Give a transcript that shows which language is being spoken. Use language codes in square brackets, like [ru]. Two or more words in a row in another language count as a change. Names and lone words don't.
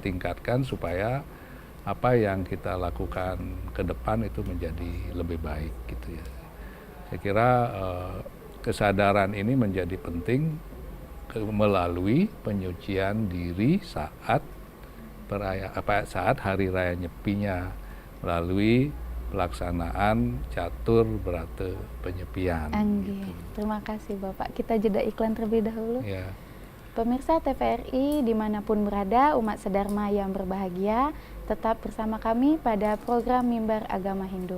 [id] tingkatkan supaya apa yang kita lakukan ke depan itu menjadi lebih baik gitu ya. Saya kira kesadaran ini menjadi penting melalui penyucian diri saat saat hari raya Nyepinya, melalui pelaksanaan catur berata penyepian. Angge, Gitu. terima kasih Bapak. Kita jeda iklan terlebih dahulu. Ya. Pemirsa TVRI dimanapun berada, umat sedharma yang berbahagia, tetap bersama kami pada program Mimbar Agama Hindu.